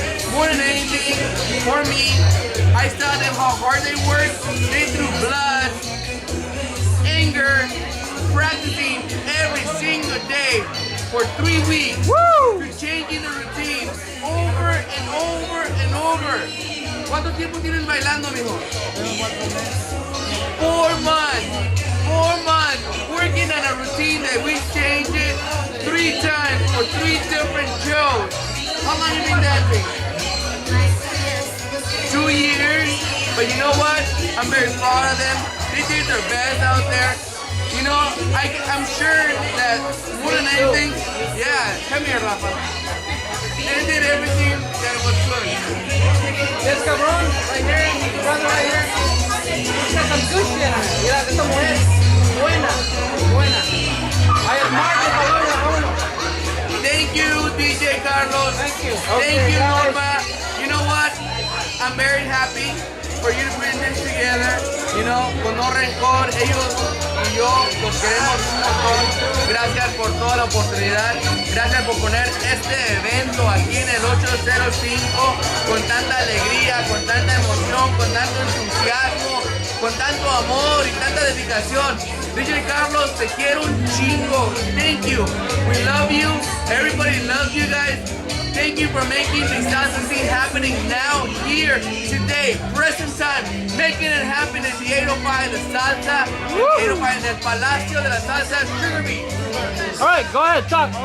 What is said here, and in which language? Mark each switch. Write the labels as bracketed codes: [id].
[en] More than anything, for me, I saw them how hard they worked. They threw blood, anger, practicing every single day for 3 weeks. Woo! To changing the routine over and over and over. [es] ¿Cuánto tiempo tienen bailando, mijo? [en] 4 months. 4 months working on a routine that we changed it 3 times for 3 different shows. How long have you been dancing? 2 years. But you know what? I'm very proud of them. They did their best out there. You know, I'm sure that more than anything, yeah, come here, Rafa. They did everything that was good. Yes, cabrón, right here, brother, right here. He's got some good shit on it. [es] Mira, esta mujer buena, buena. [en] I admire the [es] valor de uno. [en] Thank you, DjCarlos. Thank you. Thank you, guys. Norma. You know what? I'm very happy for you to bring this together. You know, [es] con no rencor, ellos y yo los queremos un montón. Gracias por toda la oportunidad. Gracias por poner este evento aquí en el 805 con tanta alegría, con tanta emoción, con tanto entusiasmo, con tanto amor y tanta dedicación. DjCarlos, te quiero un chingo. [en] Thank you. We love you. Everybody loves you guys. Thank you for making the salsa scene happening now, here, today, present time, making it happen in the 805 de Salsa, 805 en el Palacio de la Salsa, Sugar Beets. All right, go ahead, talk.